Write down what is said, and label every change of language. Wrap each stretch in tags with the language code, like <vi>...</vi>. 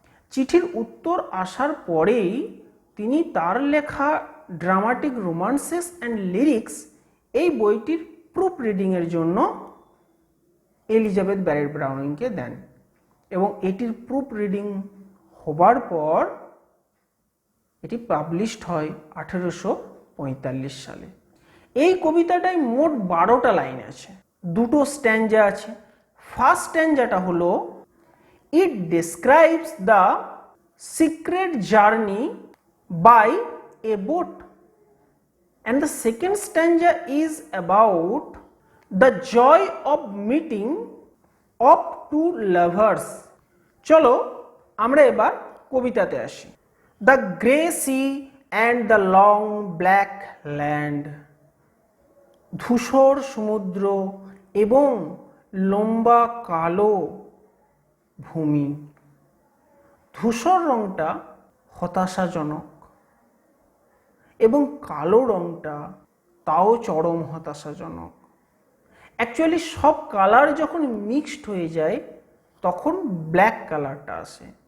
<bn>চিঠির উত্তর আসার পরেই তিনি তার লেখা ড্রামাটিক রোমান্সেস অ্যান্ড লিরিক্স এই বইটির প্রুফ রিডিংয়ের জন্য এলিজাবেথ ব্যারেট ব্রাউনিংকে দেন এবং এটির প্রুফ রিডিং হবার পর এটি পাবলিশড হয় 1845 সালে। এই কবিতাটায় মোট 12টা লাইন আছে, দুটো স্ট্যাঞ্জা আছে।</bn> <en>First স্ট্যাঞ্জাটা হলো, it describes the secret journey by a boat, and the second stanza is about the joy of meeting of two lovers.</en> <bn>চলো আমরা এবার কবিতাতে আসি।</bn> <en>The grey sea and the long black land,</en> <bn>ধূসর সমুদ্র এবং লম্বা কালো ভূমি। ধূসর রংটা হতাশাজনক এবং কালো রংটা তাও চরম হতাশাজনক। অ্যাকচুয়ালি সব কালার যখন মিক্সড হয়ে যায় তখন ব্ল্যাক কালারটা আসে।</bn>